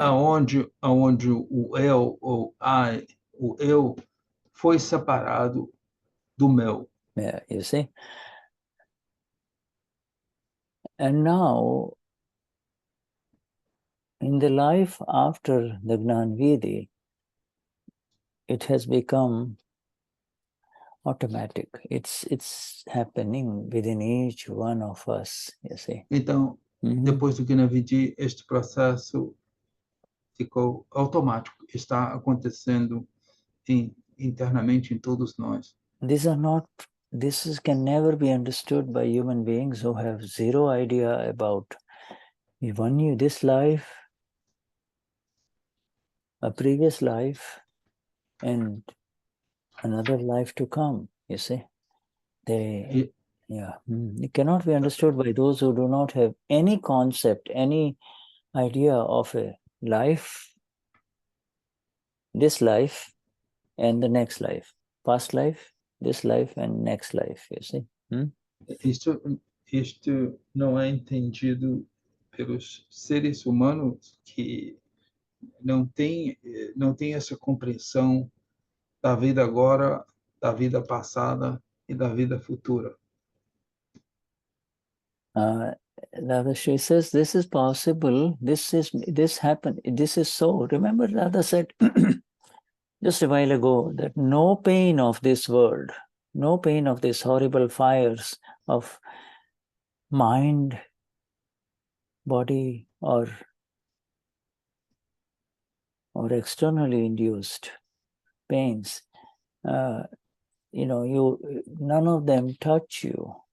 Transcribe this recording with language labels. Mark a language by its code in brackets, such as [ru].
[pt] Aonde o eu, ou I, o eu, foi separado do meu. [en] Yeah, you see? And now, in the life after the Gnanvidi, it has become automatic. It's happening within each one of us, you see. [pt] Então, depois do Gnanvidi, este processo ficou automático, está acontecendo internamente em todos nós. [en] This can never be understood by human beings who have zero idea about this life, a previous life, and another life to come, you see. It cannot be understood by those who do not have any concept, any idea of a life, this life, and the next life. Past life, this life, and next life, you see. [pt] Isto não é entendido pelos seres humanos que não tem essa compreensão da vida agora, da vida passada e da vida futura. [en] Dadashri says this is possible, this happened, this is so. Remember Dada said just a while ago that no pain of this world, no pain of these horrible fires of mind, body, or externally induced pains, none of them touch you.